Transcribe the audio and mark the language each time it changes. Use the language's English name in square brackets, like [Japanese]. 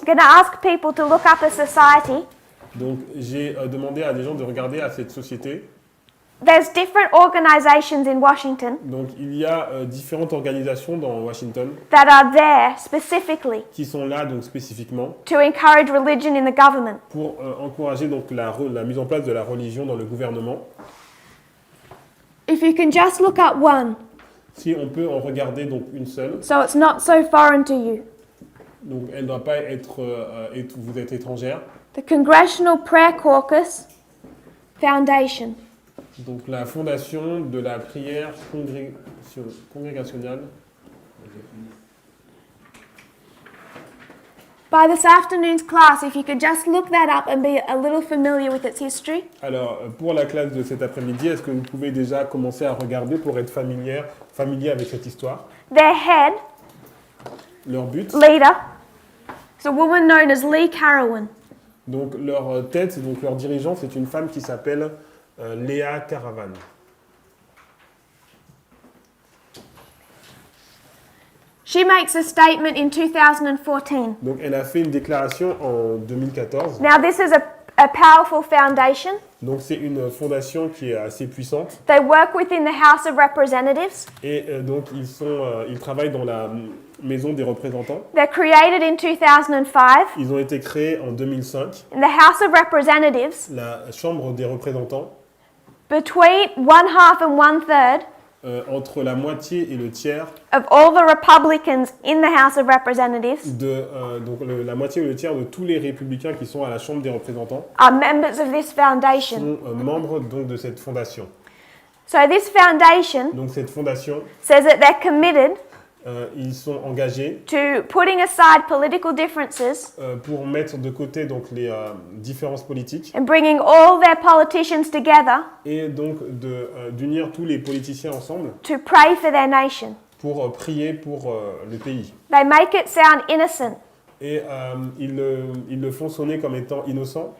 [English] I'm going to ask people to look up a society [French] donc j'ai demandé à des gens de regarder à cette société [English] There's different organizations in Washington [French] Donc il y a différentes organisations dans Washington [English] that are there specifically [French] qui sont là donc spécifiquement [English] to encourage religion in the government. [French] pour encourager donc la mise en place de la religion dans le gouvernement. [English] If you can just look up one, [French] Si on peut en regarder donc une seule, [English] so it's not so foreign to you. [French] donc elle ne doit pas être, vous êtes étrangère. [English] The Congressional Prayer Caucus Foundation. [French] Donc la fondation de la prière congrégationnelle. [English] By this afternoon's class, if you could just look that up and be a little familiar with its history. [French] Alors pour la classe de cet après-midi, est-ce que vous pouvez déjà commencer à regarder pour être familier avec cette histoire? [English] Their head, [French] Leur but, [English] leader, is a woman known as Lee Carawan. [French] donc leur tête, donc leur dirigeant, c'est une femme qui s'appelle Léa Caravan. [English] She makes a statement in 2014. [French] Donc elle a fait une déclaration en 2014. [English] Now, this is a powerful foundation. [French] Donc c'est une fondation qui est assez puissante [English] They work within the House of Representatives. [French] et donc ils travaillent dans la maison des représentants. [English] They're created in 2005. [French] Ils ont été créés en 2005. [English] In the House of Representatives, [French] La Chambre des représentants, [English] between 1/2 and 1/3 [French] entre la moitié et le tiers [English] of all the Republicans in the House of Representatives [French] donc la moitié et le tiers de tous les républicains qui sont à la Chambre des représentants [English] are members of this foundation. [French] sont membres donc de cette fondation. [English] So this foundation [French] Donc cette fondation, [English] says that they're committed [French] ils sont engagés [English] to putting aside political differences [French] pour mettre de côté donc les différences politiques [English] and bringing all their politicians together [French] et donc d'unir tous les politiciens ensemble [English] to pray for their nation. [French] pour prier pour le pays. [English] They make it sound innocent. [French] Et ils le font sonner comme étant innocent,